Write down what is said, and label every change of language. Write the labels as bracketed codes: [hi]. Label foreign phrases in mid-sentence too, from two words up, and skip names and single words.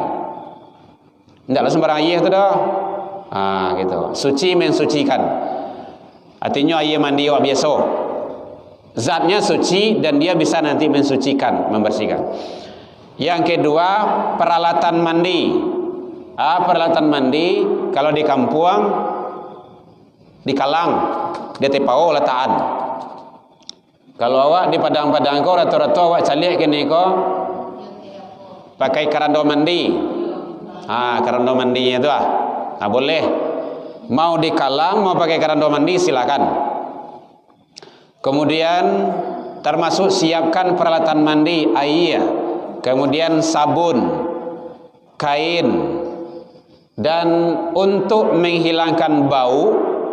[id] Tidak langsung barang ayah tu dah. Gitu. Suci mensucikan. Artinya ayah mandi wak biasa. Zatnya suci dan dia bisa nanti mensucikan, membersihkan. Yang kedua, peralatan mandi. Peralatan mandi kalau di kampung, di Kalang, di Tepau letaan. Kalau awak di padang-padang kau rata-rata awak calik kini kau pakai keranda mandi. Keranda mandinya itu boleh. Mau di Kalang mau pakai keranda mandi silakan. Kemudian termasuk siapkan peralatan mandi, air, kemudian sabun, kain, dan untuk menghilangkan bau.